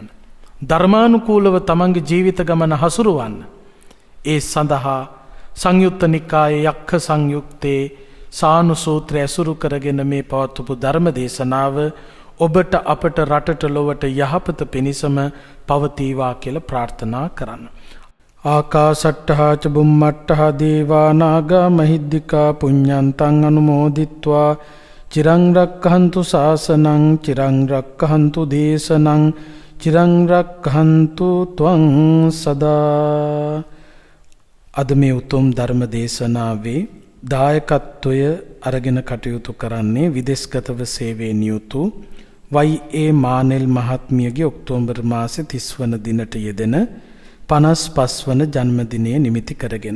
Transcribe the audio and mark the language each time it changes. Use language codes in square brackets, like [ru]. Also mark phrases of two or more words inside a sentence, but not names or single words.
[si] ධර්මානුකූලව තමන්ගේ ජීවිත ගමන හසුරුවන්න. ඒ සඳහා සංයුත්ත නිකායේ යක්ඛ සංයුත්තේ සානු සූත්‍රය ඇසුරු කරගෙන මේ පවත්වපු ධර්ම දේශනාව ඔබට අපට රටට ලොවට යහපත පිණිසම පවතිවා කියලා ප්‍රාර්ථනා කරන්න. [pi] ආකාසට්ඨා ච බුම්මට්ඨා දේවා නාග මහිද්దికා පුඤ්ඤන්තං අනුමෝදිත්වා චිරං රක්ඛන්තු ශාසනං චිරං රක්ඛන්තු දේශනං චිරං රක්ඛන්තු ත්වං සදා. [si] අද මේ උතුම් ධර්ම දේශනාවේ දායකත්වය අරගෙන කටයුතු කරන්නේ විදේශගතව සේවයේ නියුතු වයි.ඒ. මානෙල් මහත්මියගේ ඔක්තෝබර් මාසේ 30 වන දිනට යෙදෙන 55 වන ජන්මදිනය නිමිති කරගෙන.